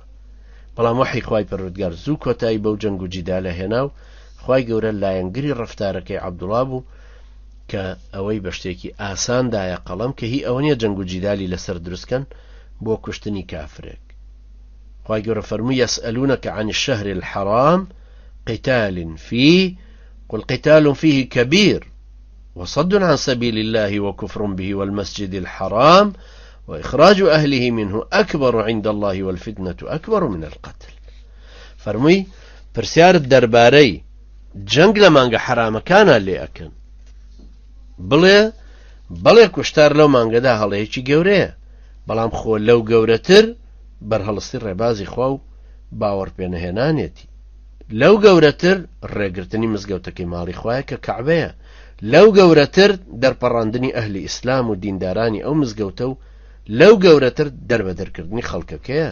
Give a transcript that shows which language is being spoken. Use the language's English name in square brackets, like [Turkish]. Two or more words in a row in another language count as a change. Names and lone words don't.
[Central Kurdish] بەڵام وحی خوای پەروەردگار زوو کۆتایی بەو جەنگ و جیدالە هێنا و خوای گەورە لایەنگری ڕەفتارەکەی عەبدوڵا بوو کە ئەوەی بە شتێکی ئاساندایە قەڵەم کە هی ئەوە نیە جەنگ و جیدالی لەسەر دروستکەن بۆ کوشتنی کافرێک. خوای گەورە فەرمووی [Arabic] یەسئەلونەکە عن الشهر الحرام قتال فيه قل قتال فيه كبير وصد عن سبيل الله وكفر به والمسجد الحرام وإخراج أهله منه أكبر عند الله والفتنة أكبر من القتل. [Central Kurdish] فرمووی پرسیارت دەربارەی جەنگ لە مانگە حرامەکانە لێ ئەکەن، بڵێ کوشتار لەو مانگەدا هەڵەیەکی گەورەیە، بەڵام خۆ لەو گەورەتر بەرهەڵستی ڕێبازی خوا و باوەڕ پێنەهێنانێتی، لەو گەورەتر ڕێگرتنی مزگەوتەکەی ماڵی خوایە کە کەعبەیە، لەو گەورەتر دەرپەڕاندنی ئەهلی ئیسلام و دیندارانی ئەو مزگەوتە و لەو گەورەتر دەربەدەرکردنی خەڵکەکەیە.